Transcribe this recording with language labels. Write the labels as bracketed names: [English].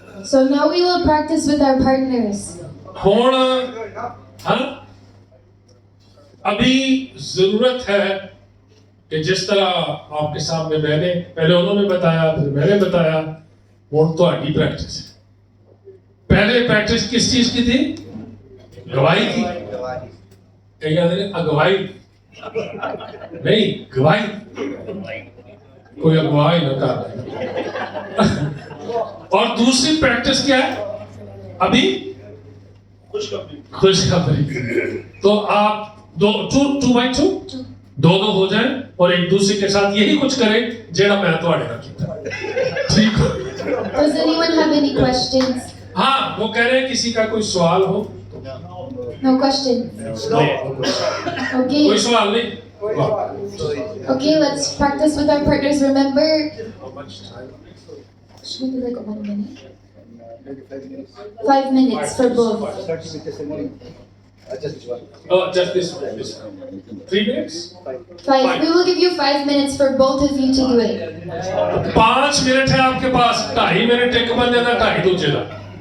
[English] So now we will practice with our partners. [Punjabi] ਹੁਣ [Hindi] अभी जरूरत है कि जिस तरह आपके सामने मैंने पहले उन्होंने बताया फिर मैंने बताया, वो तो आगे प्रैक्टिस है। पहले प्रैक्टिस किस चीज की थी? गवाही की। कहीं कहते हैं अगवाई नहीं, गवाही। कोई अगवाई न कर। और दूसरी प्रैक्टिस क्या है अभी? खुशखबरी। तो आप टू बाई दो हो जाए और एक दूसरे के साथ यही कुछ करें [Punjabi] जेड़ा मैं तो आड़े रखी। [Hindi] ठीक हो? [English] Does anyone have any questions? [Hindi] हाँ, वो कह रहे हैं किसी का कोई सवाल हो? [English] No questions. Okay. [Hindi] कोई सवाल नहीं? [English] Okay, let's practice with our partners. Remember, How much time? should we do like 1 minute? 5 minutes for both. Oh, just this one. 3 minutes? 5. We will give you 5 minutes for both of you to do it. [Hindi] 5 minute है आपके पास, 2.5 minute एक बंदे का 2.5 दूसरे का।